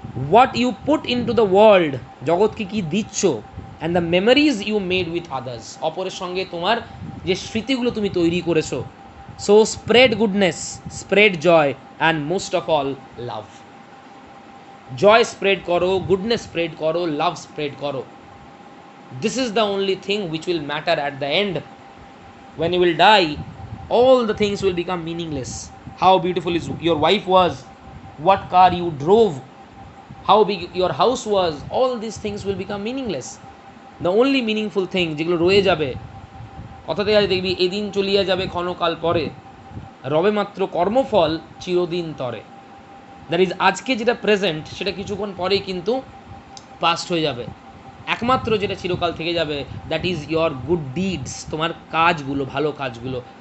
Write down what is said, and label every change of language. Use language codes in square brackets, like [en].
[en] what you put into the world, [bn] জগৎকে কী দিচ্ছ, [en] and the memories you made with others, [bn] অপরের সঙ্গে তোমার যে স্মৃতিগুলো তুমি তৈরি করেছো। [en] So spread goodness, spread joy, and most of all love. [bn] Joy spread করো, গুডনেস স্প্রেড করো, লাভ স্প্রেড করো। [en] This is the only thing which will matter at the end. When you will die, all the things will become meaningless. How beautiful is your wife was, what car you drove, how big your house was, all these things will become meaningless. The only meaningful thing [bn] যেগুলো রয়ে যাবে, কথাতে আজ দেখবি এদিন চলিয়া যাবে ক্ষণকাল পরে, রবে মাত্র কর্মফল চিরদিন তরে। দ্যাট ইজ আজকে যেটা প্রেজেন্ট, সেটা কিছুক্ষণ পরেই কিন্তু পাস্ট হয়ে যাবে। একমাত্র যেটা চিরকাল থেকে যাবে [en] that is your good deeds, [bn] তোমার কাজগুলো, ভালো কাজগুলো।